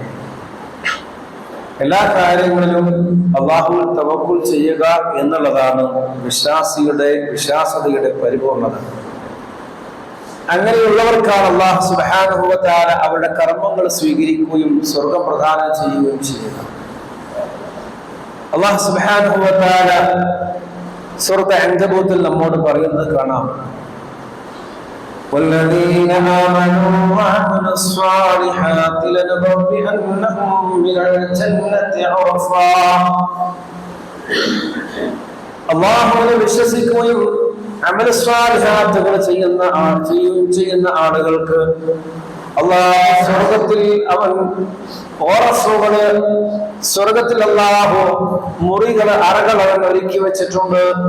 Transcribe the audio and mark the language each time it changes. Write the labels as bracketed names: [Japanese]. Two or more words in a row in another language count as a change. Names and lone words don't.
[Malayalam] എല്ലാ കാര്യങ്ങളിലും അല്ലാഹുവിൽ തവക്കുൽ ചെയ്യുക എന്നുള്ളതാണ് വിശ്വാസതയുടെ പരിപൂർണത. അങ്ങനെയുള്ളവർക്കാണ് [Arabic] الله سبحانه وتعالى [Malayalam] അവരുടെ കർമ്മങ്ങൾ സ്വീകരിക്കുകയും സ്വർഗ്ഗം പ്രദാനം ചെയ്യുകയും ചെയ്യുക. [Arabic] الله سبحانه وتعالى [Malayalam] സൂറത്ത് അൻകബൂത്തിൽ നമ്മോട് പറയുന്നത് കാണാം. [Arabic] والذين آمنوا وعملوا الصالحات لنبوئنهم من الجنة غرفا. [Malayalam] അല്ലാഹുവിനെ വിശ്വസിക്കുകയും അമൽ സ്വാലിഹാത്തുകൾ ചെയ്യുന്ന ആളുകൾക്ക് അല്ലാഹു സ്വർഗ്ഗത്തിൽ അവൻ സ്വർഗ്ഗത്തിൽ അല്ലാഹു മുറികൾ അറകൾ അവൻ ഒരുക്കി വെച്ചിട്ടുണ്ട്.